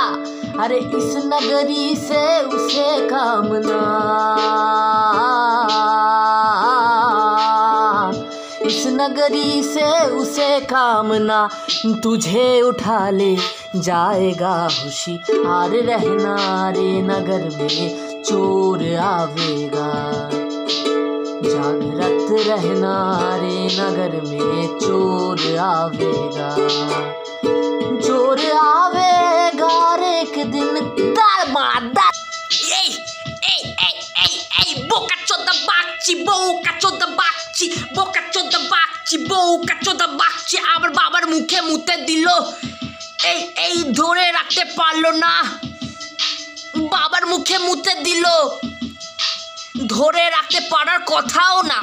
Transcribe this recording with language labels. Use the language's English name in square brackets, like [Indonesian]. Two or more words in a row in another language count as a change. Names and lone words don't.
[Hindi] अरे इस नगरी से उसे कामना, इस नगरी से उसे कामना तुझे उठा ले जाएगा होशियार रहना रे नगर में चोर आवेगा जागृत रहना रे नगर में चोर आवेगा रे एक दिन दामादा [Bangla] বোকাচোদা বাগচি আবার বাবার মুখে মুতে দিল। এই ধরে রাখতে পারলো না, বাবার মুখে মুতে দিল, ধরে রাখতে পারার কথাও না।